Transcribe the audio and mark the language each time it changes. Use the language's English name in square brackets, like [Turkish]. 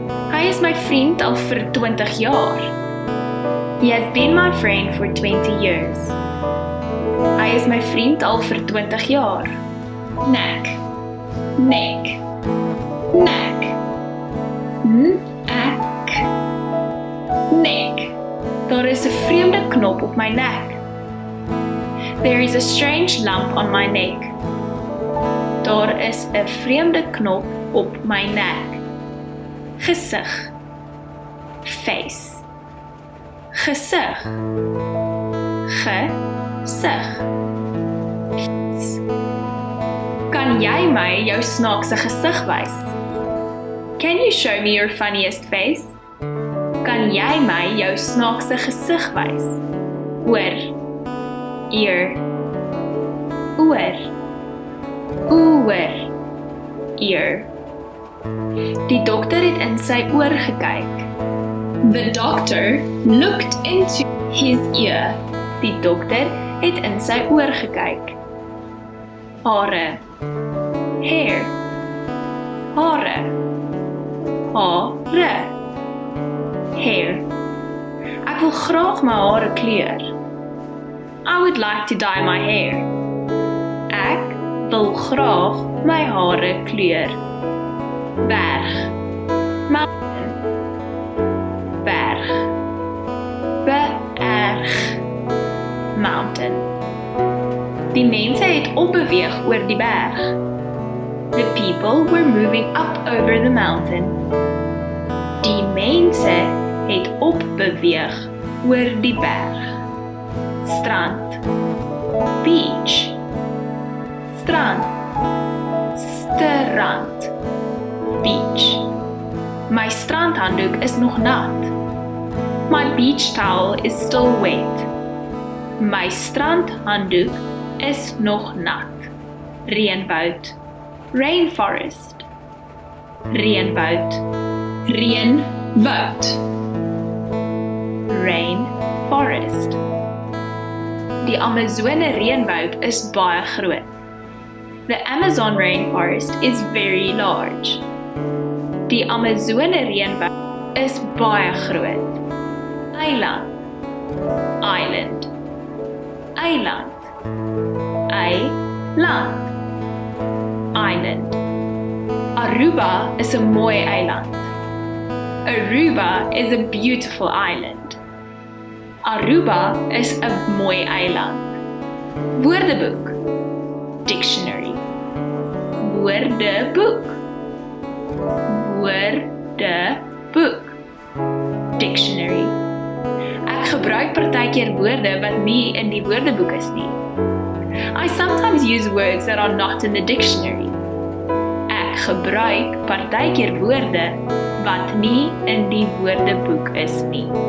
[Afrikaans] Hy is my vriend al vir 20 jaar. [English] He has been my friend for 20 years. [Afrikaans] Hy is my vriend al vir 20 jaar. Nek. Nek. Nek. Nek. Nek. Daar is 'n vreemde knop op my nek. [English] There is a strange lump on my neck. [Afrikaans] Daar is 'n vreemde knop op my nek. Gesig. Face. Gesig. Gesig. Kan jy my jou snaakse gesig wys? [English] Can you show me your funniest face? [Afrikaans] Kan jy my jou snaakse gesig wys? Oor. Ear. Oor. Oor. Ear. Die dokter het in sy oor gekyk. [English] The doctor looked into his ear. [Afrikaans] Die dokter het in sy oor gekyk. Hare. Hair. Hare. Hare. Hair. Ek wil graag my hare kleur. [English] I would like to dye my hair. [Afrikaans] Ek wil graag my hare kleur. Berg. Mountain. Berg. Berg. Mountain. Die mense het opbeweeg oor die berg. [English] The people were moving up over the mountain. [Afrikaans] Die mense het opbeweeg oor die berg. Strand. Beach. Strand. Strand. Beach. My strandhanddoek is nog nat. [English] My beach towel is still wet. [Afrikaans] My strandhanddoek is nog nat. Reënwoud. Rainforest. Reënwoud. Reënwoud. [English] Rainforest. [Afrikaans] Die Amazone reënwoud is baie groot. [English] The Amazon rainforest is very large. [Afrikaans] Die Amazone reënwoud is baie groot. Eiland. Island. Eiland. Eiland. Island. Aruba is 'n mooi eiland. [English] Aruba is a beautiful island. [Afrikaans] Aruba is 'n mooi eiland. Woordeboek. Dictionary. Woordeboek. Woordeboek. Dictionary. Ek gebruik partykeer woorde wat nie in die woordeboek is nie. [English] I sometimes use words that are not in the dictionary. [Afrikaans] Ek gebruik partykeer woorde wat nie in die woordeboek is nie.